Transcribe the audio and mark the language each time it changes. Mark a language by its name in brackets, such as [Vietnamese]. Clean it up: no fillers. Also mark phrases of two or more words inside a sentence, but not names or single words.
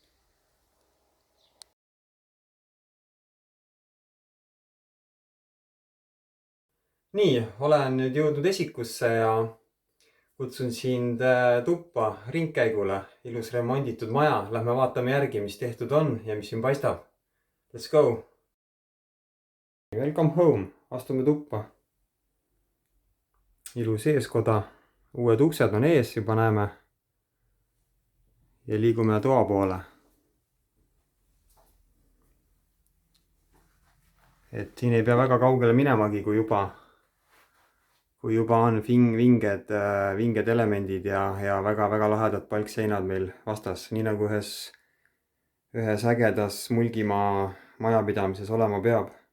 [Estonian] Nii, olen nüüd jõudnud esikusse ja kutsun sind tuppa ringkäigule. Ilus remonditud maja. Lähme vaatame järgi, mis tehtud on ja mis siin paistab. [English] Let's go! Welcome home. [Estonian] Astume tuppa. Ilus eeskoda. Uued uksed on ees, juba näeme. Ja liigume toa poole. Et siin ei pea väga kaugele minemagi, kui juba on vinged elemendid ja väga lahedad palkseinad meil vastas, nii nagu ühes ägedas Mulgimaa majapidamises olema peab.